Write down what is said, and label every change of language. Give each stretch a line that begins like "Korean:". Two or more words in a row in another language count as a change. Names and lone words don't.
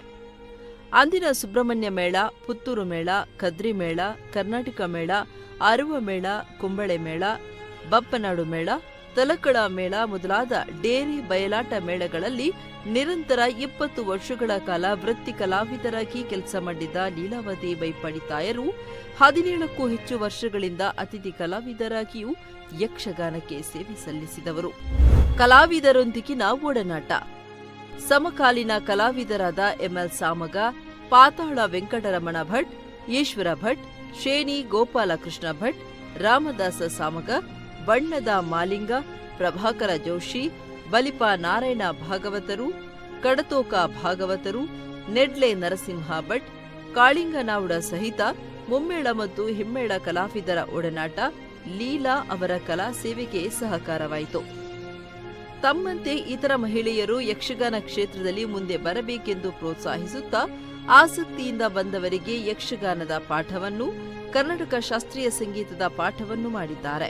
Kannada: ಅಂದಿನ ಸುಬ್ರಹ್ಮಣ್ಯ ಮೇಳ, ಪುತ್ತೂರು ಮೇಳ, ಕದ್ರಿ ಮೇಳ, ಕರ್ನಾಟಕ ಮೇಳ, ಅರುವ ಮೇಳ, ಕುಂಬಳೆ ಮೇಳ, ಬಪ್ಪನಾಡು ಮೇಳ, ತಲಕಳ ಮೇಳ ಮೊದಲಾದ ಡೇರಿ ಬಯಲಾಟ ಮೇಳಗಳಲ್ಲಿ ನಿರಂತರ 20 ವರ್ಷಗಳ ಕಾಲ ವೃತ್ತಿ ಕಲಾವಿದರಾಗಿ ಕೆಲಸ ಮಾಡಿದ್ದ ಲೀಲಾವತಿ ಬೈಪಡಿತ್ತಾಯರು 17ಕ್ಕೂ ಹೆಚ್ಚು ವರ್ಷಗಳಿಂದ ಅತಿಥಿ ಕಲಾವಿದರಾಗಿಯೂ ಯಕ್ಷಗಾನಕ್ಕೆ ಸೇವೆ ಸಲ್ಲಿಸಿದವರು. ಕಲಾವಿದರೊಂದಿಗಿನ ಒಡನಾಟ. ಸಮಕಾಲೀನ ಕಲಾವಿದರಾದ ಎಂಎಲ್ ಸಾಮಗ, ಪಾತಾಳ ವೆಂಕಟರಮಣ ಭಟ್, ಈಶ್ವರ ಭಟ್, ಶೇಣಿ ಗೋಪಾಲಕೃಷ್ಣ ಭಟ್, ರಾಮದಾಸ ಸಾಮಗ, ಬಣ್ಣದ ಮಾಲಿಂಗ, ಪ್ರಭಾಕರ ಜೋಶಿ, ಬಲಿಪ ನಾರಾಯಣ ಭಾಗವತರು, ಕಡತೋಕ ಭಾಗವತರು, ನೆಡ್ಲೆ ನರಸಿಂಹ ಭಟ್, ಕಾಳಿಂಗನಾವುಡ ಸಹಿತ ಮುಮ್ಮೇಳ ಮತ್ತು ಹಿಮ್ಮೇಳ ಕಲಾವಿದರ ಒಡನಾಟ ಲೀಲಾ ಅವರ ಕಲಾ ಸೇವೆಗೆ ಸಹಕಾರವಾಯಿತು. ತಮ್ಮಂತೆ ಇತರ ಮಹಿಳೆಯರು ಯಕ್ಷಗಾನ ಕ್ಷೇತ್ರದಲ್ಲಿ ಮುಂದೆ ಬರಬೇಕೆಂದು ಪ್ರೋತ್ಸಾಹಿಸುತ್ತಾ ಆಸಕ್ತಿಯಿಂದ ಬಂದವರಿಗೆ ಯಕ್ಷಗಾನದ ಪಾಠವನ್ನು, ಕರ್ನಾಟಕ ಶಾಸ್ತ್ರೀಯ ಸಂಗೀತದ ಪಾಠವನ್ನು ಮಾಡಿದ್ದಾರೆ.